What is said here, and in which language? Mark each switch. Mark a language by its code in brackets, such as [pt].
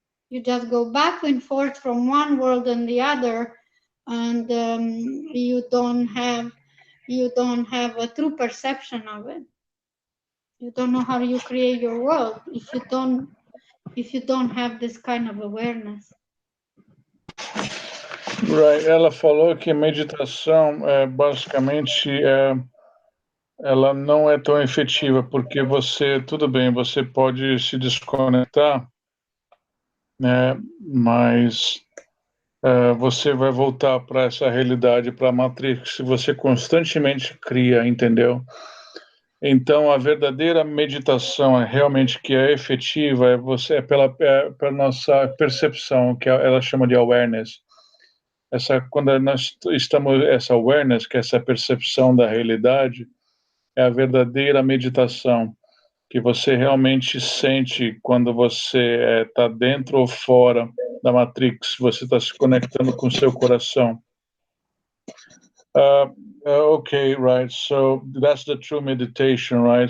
[en] You just go back and forth from one world and the other, and you don't have a true perception of it. You don't know how you create your world if you don't have this kind of awareness. Right. [pt] Ela falou que meditação basicamente ela não é tão efetiva porque tudo bem, você pode se desconectar, né? Mas você vai voltar para essa realidade, para a matrix, se você constantemente cria, entendeu? Então, a verdadeira meditação realmente que é efetiva é pela nossa percepção, que ela chama de awareness. Quando nós estamos, essa awareness, que é essa percepção da realidade, é a verdadeira meditação, que você realmente sente quando você está dentro ou fora da matrix, você está se conectando com o seu coração. [en] Okay, right. So that's the true meditation, right?